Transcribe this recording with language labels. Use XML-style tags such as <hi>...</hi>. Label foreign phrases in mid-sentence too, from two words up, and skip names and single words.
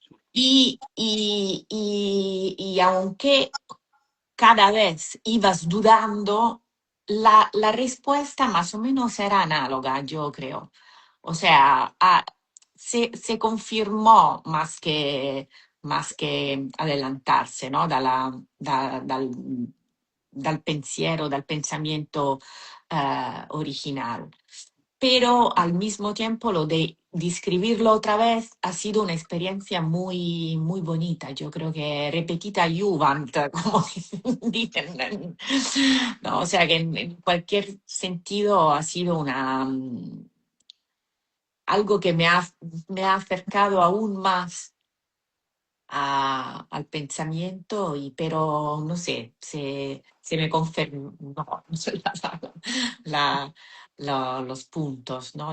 <es>Y aunque cada vez ibas dudando, la respuesta más o menos era análoga, yo creo. O sea, se confirmó más que adelantarse, ¿no?</es> <it>Dal pensiero,</it> <es>dal pensamiento original. Pero al mismo tiempo lo de escribirlo otra vez ha sido una experiencia muy, muy bonita. Yo creo que</es> <la>repetita juvent,</la> <es>como dicen. No, o sea que en cualquier sentido ha sido algo que me ha acercado aún más al pensamiento, pero no sé, se me confirmó la- los puntos, ¿no?</es>